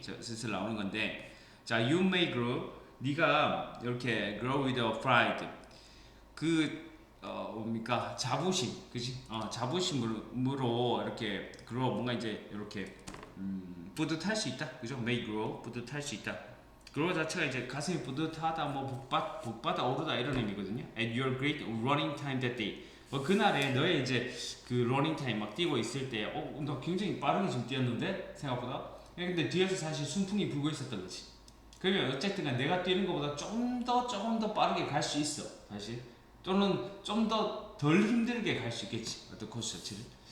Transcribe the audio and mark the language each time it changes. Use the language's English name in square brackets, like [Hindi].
[Korean] 슬슬 나오는 건데 자, [English] you may grow, [Korean] 네가 이렇게 [English] grow with a pride [Korean] 뭡니까 자부심, 그지? 자부심으로 이렇게 grow 뭔가 이제 이렇게 뿌듯할 수 있다, 그죠? [English] may grow [Korean] 뿌듯할 수 있다. grow 자체가 이제 가슴이 뿌듯하다, 뭐 복받아 오르다 이런 의미거든요. [English] At your great running time that day. [Korean] 뭐 그날에 너의 이제 그 running time 막 뛰고 있을 때, 나 굉장히 빠르게 좀 뛰었는데 생각보다. 근데 뒤에서 사실 순풍이 불고 있었던 거지. 그러면 어쨌든간 내가 뛰는 것보다 조금 더 빠르게 갈 수 있어, 사실. 또는 좀 더 덜 힘들게 갈 수 있겠지, 어떤 코스 자체를.